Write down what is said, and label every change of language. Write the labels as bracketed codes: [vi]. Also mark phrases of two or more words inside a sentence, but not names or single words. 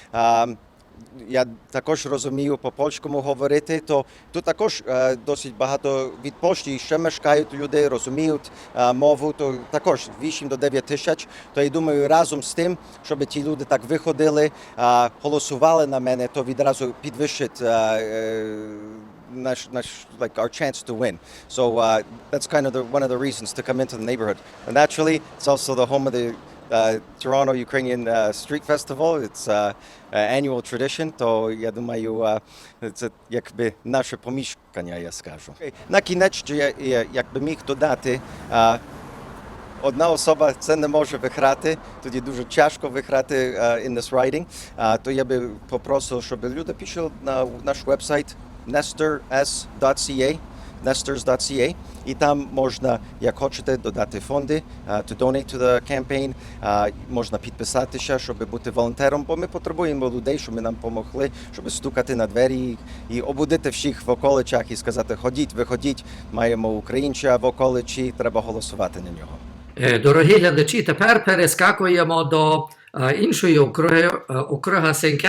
[uk] Я також розумію по-польському говорити, то тут також досить багато від Польщі ще мешкають люди, розуміють мову, то також 8 до 9 тисяч. То я думаю, разом з тим, щоб ті люди так виходили, голосували на мене, то відразу підвищить [en] our chance to win. So that's kind of one of the reasons to come into the neighborhood. And actually, it's also the home of the Toronto Ukrainian Street Festival. It's annual tradition, [uk] то я думаю, це якби наше помішкання, я скажу. На кінець, якби міг додати, одна особа це не може виграти, тоді дуже тяжко виграти [en] in this riding, [uk] то я би попросив, щоб люди пішли на наш вебсайт nestors.ca, і там можна, як хочете, додати фонди, [en] to donate to the campaign, [uk] можна підписатися, щоб бути волонтером, бо ми потребуємо людей, щоб нам допомогли, щоб стукати на двері і обудити всіх в околицях і сказати, ходіть, виходіть, маємо українця в околиці, треба голосувати на нього. Дорогі глядачі, тепер перескакуємо до іншої округа St.